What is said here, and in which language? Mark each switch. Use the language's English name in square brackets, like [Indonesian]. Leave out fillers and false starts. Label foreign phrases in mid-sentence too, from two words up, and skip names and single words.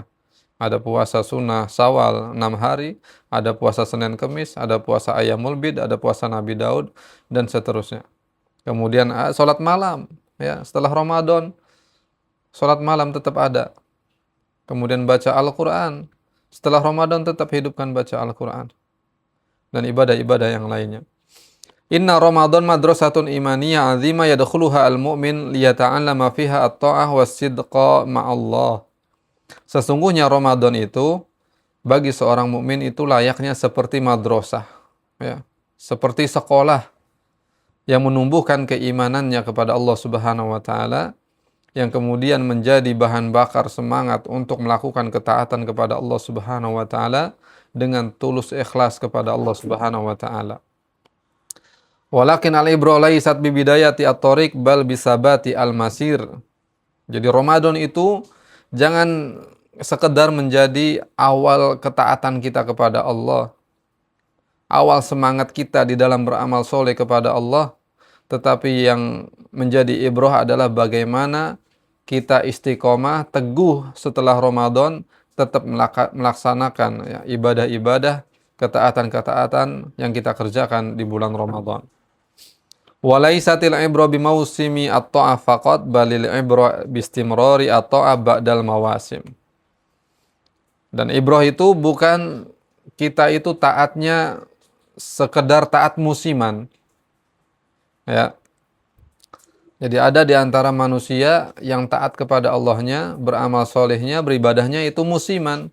[Indonesian] Ada puasa sunnah Syawal 6 hari, ada puasa Senin Kemis, ada puasa Ayyamul Bid, ada puasa Nabi Daud, dan seterusnya. Kemudian sholat malam, ya setelah Ramadan, sholat malam tetap ada. Kemudian baca Al-Quran, setelah Ramadan tetap hidupkan baca Al-Quran. Dan ibadah-ibadah yang lainnya. [Arabic] إن رمضان مدرسة إيمانية عظيمة يدخلها المؤمن ليتعلم فيها الطاعة والصدق مع الله. [Indonesian] Sesungguhnya Ramadan itu bagi seorang mukmin itu layaknya seperti madrasah, ya, seperti sekolah yang menumbuhkan keimanannya kepada Allah [Arabic] سبحانه وتعالى, [Indonesian] yang kemudian menjadi bahan bakar semangat untuk melakukan ketaatan kepada Allah [Arabic] سبحانه وتعالى [Indonesian] dengan tulus ikhlas kepada Allah [Arabic] سبحانه وتعالى. ولكن العبرة ليست ببداية الطريق بل بثبات المسير. [Indonesian] Jadi Ramadan itu jangan sekedar menjadi awal ketaatan kita kepada Allah, awal semangat kita di dalam beramal soleh kepada Allah, tetapi yang menjadi ibrah adalah bagaimana kita istiqomah, teguh setelah Ramadan, tetap melaksanakan ya, ibadah-ibadah, ketaatan-ketaatan yang kita kerjakan di bulan Ramadan. [Arabic] وليست العبرة بموسم الطاعة فقط بل العبرة باستمرار الطاعة بعد المواسم. [Indonesian] Dan ibrah itu bukan kita itu taatnya sekedar taat musiman. Ya. Jadi ada di antara manusia yang taat kepada Allahnya, beramal solehnya, beribadahnya itu musiman.